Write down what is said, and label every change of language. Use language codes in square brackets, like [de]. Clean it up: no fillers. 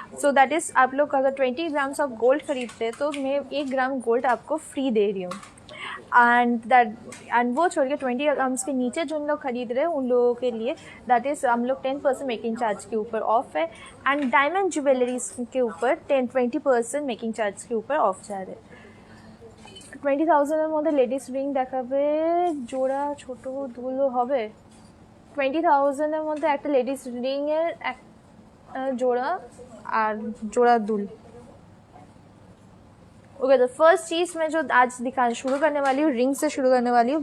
[hi] So that is आप लोग अगर 20 ग्राम्स ऑफ गोल्ड खरीदते हैं तो मैं 1 ग्राम गोल्ड आपको फ्री दे रही हूँ। एंड वो छोड़ के 20 ग्राम्स के नीचे जो लोग खरीद रहे हैं उन लोगों के लिए दैट इज़ हम लोग 10% मेकिंग चार्ज के ऊपर ऑफ है। एंड डायमंड ज्वेलरीज के ऊपर 20% मेकिंग चार्ज के ऊपर ऑफ जा रहे हैं। [bn] 20,000 এর মধ্যে লেডিস রিং দেখাবে, জোড়া ছোট দুলও হবে। 20,000 এর মধ্যে একটা লেডিস রিং এর এক জোড়া আর জোড়া দুল। [hi] ओके, तो फर्स्ट चीज़ मैं जो आज दिखाना शुरू करने वाली हूँ रिंग से शुरू करने वाली हूँ।